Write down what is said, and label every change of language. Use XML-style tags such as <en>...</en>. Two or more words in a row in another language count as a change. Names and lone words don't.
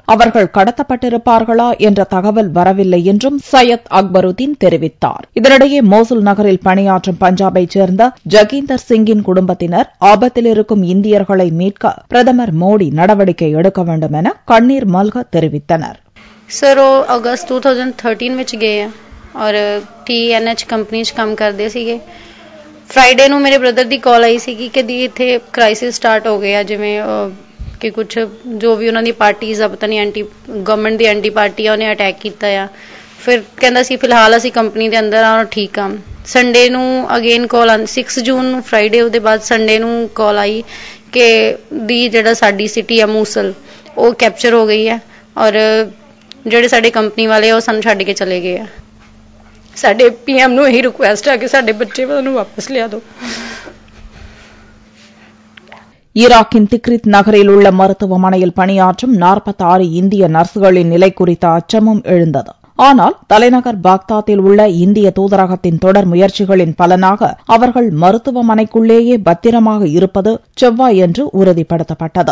<ta>அவர்கள் கடத்தப்பட்டிருப்பார்களா என்ற தகவல் வரவில்லை என்றும் சையத் அக்பருதீன் தெரிவித்தார். இதனிடையே மோசுல் நகரில் பணியாற்றும் பஞ்சாபைச் சேர்ந்த ஜகீந்தர் சிங்கின் குடும்பத்தினர் ஆபத்தில் இருக்கும் இந்தியர்களை மீட்க பிரதமர் மோடி நடவடிக்கை எடுக்க வேண்டும் என கண்ணீர் மல்க தெரிவித்தனர்.</ta> <pa>अगस्त 2013 ਵਿੱਚ ਗਏ ਆ ਔਰ TNH ਕੰਪਨੀ 'ਚ ਕੰਮ ਕਰਦੇ ਸੀਗੇ। ਫਰਾਈਡੇ ਨੂੰ ਮੇਰੇ ਬ੍ਰਦਰ ਦੀ ਕਾਲ ਆਈ ਸੀਗੀ ਕਿ ਦੀ ਇੱਥੇ</pa> <en>crisis start</en> <pa>ਹੋ ਗਿਆ, ਜਿਵੇਂ ਕਿ ਕੁਝ ਜੋ ਵੀ ਉਹਨਾਂ ਦੀ ਪਾਰਟੀਜ਼ ਆ, ਪਤਾ ਨਹੀਂ</pa> <en>anti government</en> <pa>ਦੀ</pa> <en>anti party</en> <pa>ਆ, ਉਹਨੇ ਅਟੈਕ ਕੀਤਾ ਆ। ਫਿਰ ਕਹਿੰਦਾ ਸੀ ਫਿਲਹਾਲ ਅਸੀਂ ਕੰਪਨੀ ਦੇ ਅੰਦਰ ਆ, ਠੀਕ ਆ। ਸੰਡੇ ਨੂੰ</pa> <en>again call</en> <pa>6 ਜੂਨ ਨੂੰ ਫਰਾਈਡੇ ਉਹਦੇ ਬਾਅਦ ਸੰਡੇ ਨੂੰ ਕਾਲ ਆਈ ਕਿ ਦੀ ਜਿਹੜਾ ਸਾਡੀ ਸਿਟੀ ਆ ਮੂਸਲ ਉਹ ਕੈਪਚਰ ਹੋ ਗਈ ਹੈ ਔਰ ਜਿਹੜੇ ਸਾਡੇ ਕੰਪਨੀ ਵਾਲੇ ਉਹ ਸਾਨੂੰ ਛੱਡ ਕੇ ਚਲੇ ਗਏ ਆ। ਸਾਡੇ PM ਨੂੰ ਇਹੀ ਰਿਕੁਐਸਟ ਹੈ ਕਿ ਸਾਡੇ ਬੱਚੇ ਨੂੰ ਵਾਪਸ ਲਿਆ ਦਿਓ।</pa> <ta>ஈராக்கின் திக்ரித் நகரில் உள்ள மருத்துவமனையில் பணியாற்றும் 46 இந்திய நர்சுகளின் நிலை குறித்த அச்சமும் எழுந்தது. ஆனால் தலைநகர் பாக்தாத்தில் உள்ள இந்திய தூதரகத்தின் தொடர் முயற்சிகளின் பலனாக அவர்கள் மருத்துவமனைக்குள்ளேயே பத்திரமாக இருப்பது செவ்வாயன்று உறுதிப்படுத்தப்பட்டது.</ta>